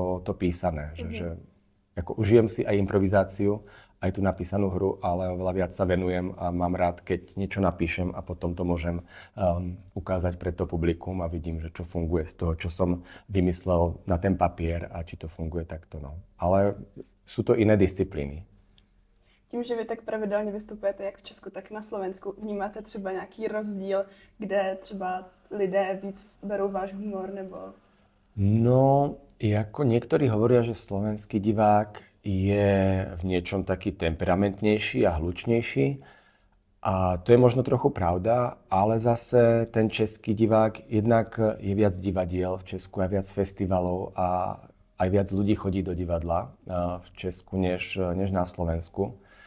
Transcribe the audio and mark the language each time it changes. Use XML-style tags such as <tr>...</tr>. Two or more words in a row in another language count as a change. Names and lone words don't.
<sk>Že ako užijem si aj improvizáciu, aj tú napísanú hru, ale oveľa viac sa venujem a mám rád, keď niečo napíšem a potom to môžem ukázať pre to publikum a vidím, že čo funguje z toho, čo som vymyslel na ten papier a či to funguje takto. No. Ale sú to iné disciplíny.</sk> <cs>Tím, že vy tak pravidelně vystupujete jak v Česku, tak na Slovensku, vnímáte třeba nějaký rozdíl, kde třeba lidé víc berou váš humor, nebo...</cs> <sk>No, ako niektorí hovoria, že slovenský divák je v niečom taký temperamentnejší a hlučnejší. A to je možno trochu pravda, ale zase ten český divák, jednak je viac divadiel v Česku, aj viac festivalov a aj viac ľudí chodí do divadla v Česku než na Slovensku.</sk>